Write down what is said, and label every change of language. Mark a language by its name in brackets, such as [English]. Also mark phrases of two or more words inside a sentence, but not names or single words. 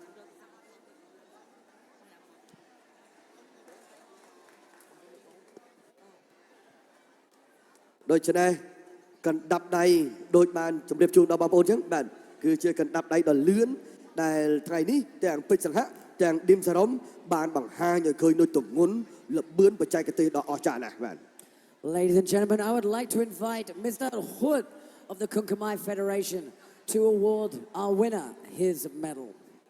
[Khmer] ដូច្នេះកណ្ដាប់ដៃដូចបានជម្រាបជូនដល់បងប្អូនអញ្ចឹងបាទគឺជាកណ្ដាប់ដៃដ៏លឿនដែលថ្ងៃនេះទាំងពេជ្រសង្ហៈទាំងឌីមសរំបានបង្ហាញឲ្យឃើញនូវទម្ងន់ល្បឿនបច្ចេកទេសដ៏អស្ចារ្យណាស់បាទ [English] Ladies and gentlemen, I would like to invite Mr. Hood of the Kunkumai Federation to award our winner his medal.